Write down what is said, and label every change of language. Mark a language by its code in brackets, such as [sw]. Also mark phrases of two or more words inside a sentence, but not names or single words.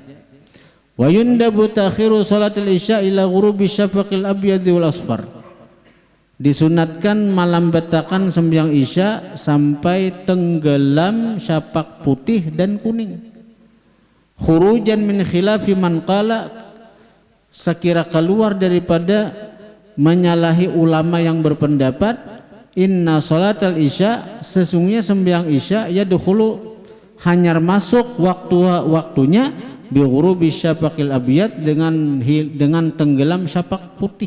[ar] ويندب تأخير صلاة العشاء إلى غروب الشفق الأبيض والأصفر. [bjn] Disunatkan melambatakan sembahyang isya sampai tenggelam syapak putih dan kuning. [ar] خروجا من خلاف من قال [bjn] sekira keluar daripada menyalahi ulama yang berpendapat [ar] إن صلاة العشاء [bjn] sesungguhnya sembahyang isya yadkhulu hanya masuk waktunya [ar] بغروب الشفق الأبيض [bjn] dengan tenggelam syapak putih.